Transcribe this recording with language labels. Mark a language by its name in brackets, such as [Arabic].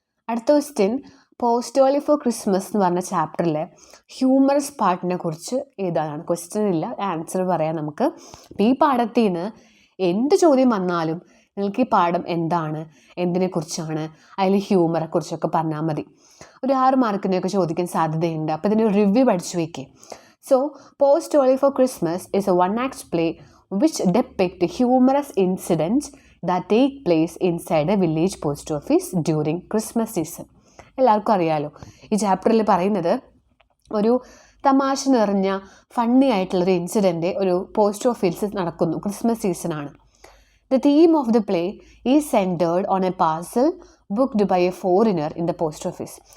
[Malayalam] അടുത്ത question, പോസ്റ്റോളി four Christmas എന്ന് പറഞ്ഞ ചാപ്റ്ററിലെ ഹ്യൂമറസ് പാർട്ടിനെ കുറിച്ച് എഴുതാനാണ്. ക്വസ്റ്റ്യൻ ഇല്ല, ആൻസർ പറയാം നമുക്ക്. അപ്പോൾ ഈ പാഠത്തിൽ നിന്ന് എന്ത് ചോദ്യം വന്നാലും നിങ്ങൾക്ക് ഈ പാഠം എന്താണ്, എന്തിനെക്കുറിച്ചാണ്, അതിൽ ഹ്യൂമറെ കുറിച്ചൊക്കെ പറഞ്ഞാൽ മതി. ഒരു 6 മാർക്കിനെയൊക്കെ ചോദിക്കാൻ സാധ്യതയുണ്ട്. അപ്പോൾ ഇതിന് റിവ്യൂ പഠിച്ചു വയ്ക്കേ. [English] So postally for Christmas is a 1-act play which depict humorous incidents that take place inside a village post office during Christmas season. [Malayalam] എല്ലാവർക്കും അറിയാലോ, ഈ ചാപ്റ്ററിൽ പറയുന്നത് ഒരു തമാശ നിറഞ്ഞ ഫണ്ണി ആയിട്ടുള്ളൊരു ഇൻസിഡൻറ്റ് ഒരു പോസ്റ്റ് ഓഫീസിൽ നടക്കുന്നു, ക്രിസ്മസ് സീസണാണ്. [English] The theme of the play is centred on a parcel booked by a foreigner in the post office.